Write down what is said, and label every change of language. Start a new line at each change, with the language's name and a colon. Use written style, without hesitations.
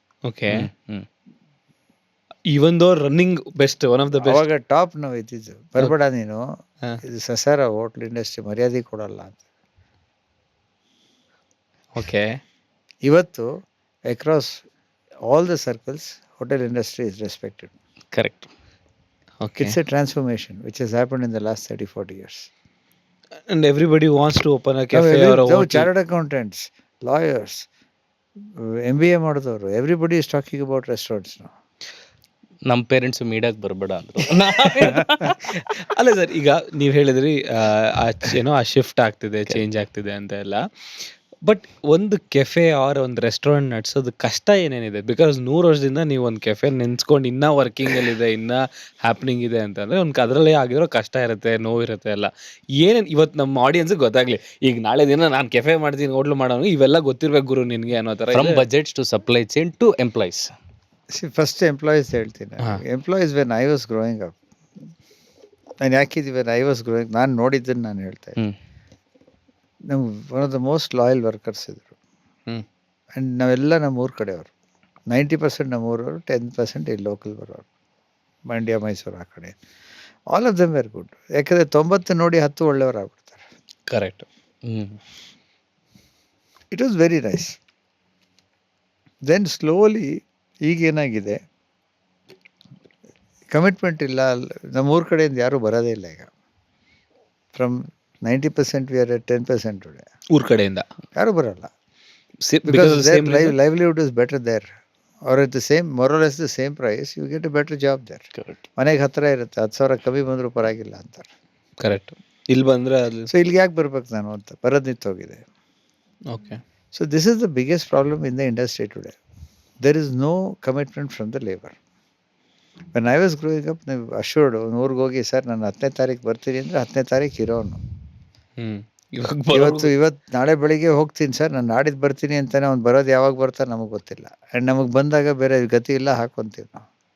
English: Okay. Even though running best, one of the best.
Kannada: ಅವಾಗ top ನಾವು ಇದ್ದಿದ್ದು, ಬರ್ಬೇಡ ನೀನು, ಹಾ. ಇದು ಸಸಾರ ಹೋಟ್ಲ್ ಇಂಡಸ್ಟ್ರಿ ಮರ್ಯಾದೆ ಕೊಡಲ್ಲ ಅಂತ.
English: Okay.
Kannada: ಇವತ್ತು
English: Across all the circles hotel industry is respected. Correct. Okay. It's a transformation which has happened in the last 30-40 years. And everybody wants to open a Now, cafe or a hotel. chartered accountants, lawyers, MBA
Kannada: ಮಾಡಿದವರು,
English: everybody is talking about restaurants now.
Kannada: ನಮ್ಮ parents ಮೀಡಿಯಾಗೆ ಬರಬೇಡ ಅಂದರು. ಅಲ್ಲ sir, ಈಗ ನೀವು ಹೇಳಿದ್ರಿ ಏನೋ ಆ ಶಿಫ್ಟ್ ಆಗ್ತಿದೆ, ಚೇಂಜ್ ಆಗ್ತಿದೆ ಅಂತ ಎಲ್ಲ. ಬಟ್ ಒಂದು ಕೆಫೆ ಆರ್ ಒಂದು ರೆಸ್ಟೋರೆಂಟ್ ನಡೆಸೋದು ಕಷ್ಟ ಏನೇನಿದೆ? ಬಿಕಾಸ್ 100 ವರ್ಷದಿಂದ ನೀವು ಒಂದು ಕೆಫೆ ನೆನ್ಸ್ಕೊಂಡು ಇನ್ನೂ ವರ್ಕಿಂಗಲ್ಲಿದೆ, ಇನ್ನೂ ಹ್ಯಾಪ್ನಿಂಗ್ ಇದೆ ಅಂತಂದರೆ ಅದರಲ್ಲೇ ಆಗಿರೋ ಕಷ್ಟ ಇರುತ್ತೆ, ನೋವಿರುತ್ತೆ ಎಲ್ಲ. ಏನೇನು ಇವತ್ತು ನಮ್ಮ ಆಡಿಯನ್ಸ್ಗೆ ಗೊತ್ತಾಗಲಿ, ಈಗ ನಾಳೆ ದಿನ ನಾನು ಕೆಫೆ ಮಾಡ್ತೀನಿ, ಹೋಟ್ಲು ಮಾಡೋನು, ಇವೆಲ್ಲ ಗೊತ್ತಿರ್ಬೇಕು ಗುರು ನಿನಗೆ ಅನ್ನೋ ಥರ.
English: From budgets to supply chain to employees. See, first employees
Kannada: ಹೇಳ್ತೀನಿ.
English: Employees when I was growing up,
Kannada: ನಾನು ಯಾಕಿದ್ವಿ
English: when I was growing,
Kannada: ನಾನು ನೋಡಿದ್ದನ್ನು ನಾನು ಹೇಳ್ತಾ ಇದ್ದೀನಿ. ನಮ್ಗೆ
English: one of the most loyal workers
Kannada: ಇದ್ರು.
English: and
Kannada: ನಾವೆಲ್ಲ ನಮ್ಮ ಊರ ಕಡೆಯವರು. 90% ನಮ್ಮ ಊರವರು, 10% ಇಲ್ಲಿ ಲೋಕಲ್ ಬರೋರು, ಮಂಡ್ಯ, ಮೈಸೂರು ಆ ಕಡೆ.
English: All of them were good.
Kannada: ಯಾಕಂದರೆ 90 ನೋಡಿ 10 ಒಳ್ಳೆಯವರು ಆಗ್ಬಿಡ್ತಾರೆ.
English: Correct. It was very nice. Then slowly
Kannada: ಈಗೇನಾಗಿದೆ,
English: commitment
Kannada: ಇಲ್ಲ. ನಮ್ಮ ಊರ ಕಡೆಯಿಂದ ಯಾರೂ ಬರೋದೇ ಇಲ್ಲ ಈಗ.
English: From 90% we are at 10% today.
Kannada: ಊರ ಕಡೆಯಿಂದ ಯಾರೂ ಬರಲ್ಲ.
English: Because livelihood is better there, or at the same more or less the same price you get a better job there. Correct.
Kannada: ಮನೆಗೆ ಹತ್ತಿರ ಇರುತ್ತೆ, 10,000 ಕಮ್ಮಿ ಬಂದರೂ ಪರವಾಗಿಲ್ಲ ಅಂತಾರೆ. ಕರೆಕ್ಟ್. ಇಲ್ಲಿ ಬಂದರೆ ಅದು. ಸೊ ಇಲ್ಲಿಗೆ ಯಾಕೆ ಬರ್ಬೇಕು ನಾನು ಅಂತ ಬರೋದು ನಿಂತೋಗಿದೆ.
English: Okay. So this is the biggest problem in the industry today. There is no commitment from the labor. When I was growing up,
Kannada: ನೀವು ಅಶ್ಯೂರ್ಡ್ ಒಂದು ಊರಿಗೆ ಹೋಗಿ, ಸರ್ ನಾನು 10ನೇ ತಾರೀಕು ಬರ್ತೀನಿ ಅಂದರೆ 10ನೇ ತಾರೀಕು ಇರೋನು. ಇವತ್ತು ನಾಳೆ ಬೆಳಿಗ್ಗೆ ಹೋಗ್ತೀನಿ ಸರ್, ನಾನು ನಾಡಿದ್ದು ಬರ್ತೀನಿ ಅಂತಾನೆ. ಅವ್ನು ಬರೋದು ಯಾವಾಗ ಬರ್ತಾರೆ ನಮಗೆ ಗೊತ್ತಿಲ್ಲ. ಆ್ಯಂಡ್ ನಮಗೆ ಬಂದಾಗ ಬೇರೆ ಗತಿ ಇಲ್ಲ, ಹಾಕ್ಕೊಂತೀವಿ ನಾವು.